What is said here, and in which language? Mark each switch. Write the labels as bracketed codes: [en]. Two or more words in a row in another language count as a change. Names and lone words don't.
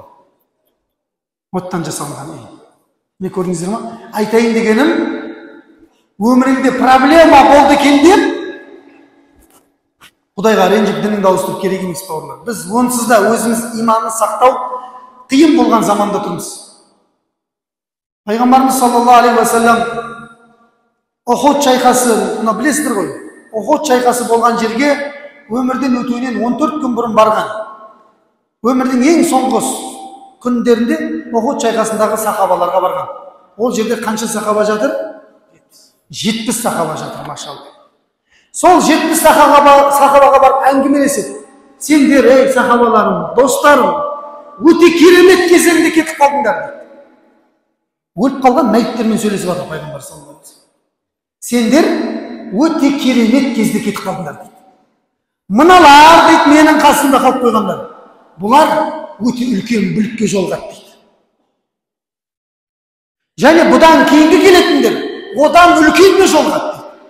[kk] Оттан жасалған үй. Не көрдіңіздер ма? Айтайын дегенім, өміріңде проблема болды екен деп, Құдайға ренжіп дініңді ауыстырып керек емес бауырлар. Біз онсыз да өзіміз иманын сақтау қиын болған заманда тұрмыз. Пайғамбарымыз [ar] صلى الله عليه وسلم [kk] Ухуд шайқасы, мұны білесіздер ғой. Ухуд шайқасы болған жерге өмірден өтуінен 14 күн бұрын барған. Өмірдің ең соңғы күндерінде Ухуд шайқасындағы сахабаларға барған. Ол жерде қанша сахаба жатыр? 70 сахаба жатыр, машалла. Сол 70 сахабаға барып әңгімелеседі. Сендер, ей сахабаларым, достарым, өте керемет кезеңде кетіп қалдыңдар дейді. Өліп қалған мәйіттермен сөйлесіп жатыр пайғамбар [ar] صلى الله عليه وسلم. [kk] Сендер өте керемет кезде кетіп қалдыңдар дейді. Мыналар дейді менің қасымда қалып қойғандар. Бұлар өте үлкен бүлікке жолығады дейді. Және бұдан кейінгі келетіндер одан үлкенге жолығады дейді.